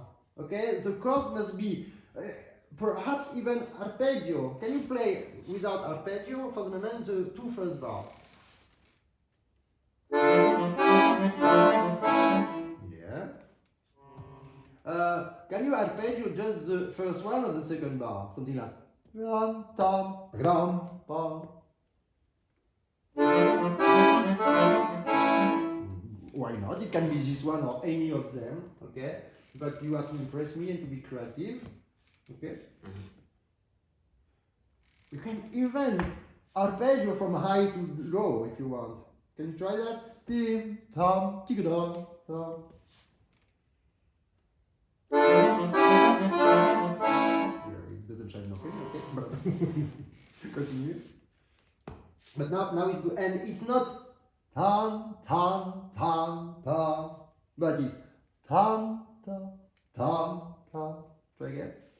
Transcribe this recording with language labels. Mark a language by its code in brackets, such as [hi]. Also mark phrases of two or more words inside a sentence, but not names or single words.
[en] Okay, the chord must be perhaps even arpeggio. Can you play without arpeggio for the moment the 2 first bars? Yeah. Can you arpeggio just the first one or the second bar? Something like ram tam ram pam. Why not? It can be this one or any of them, okay? But you have to impress me and to be creative, okay? You can even arpeggio from high to low if you want. Can you try that? Tim, tam, tigadam, tam. Yeah, it doesn't change nothing, okay? But continue. But now it's good, and it's not tam, tam, tam, tam, but it's tam, tam, tam, tam. Try again.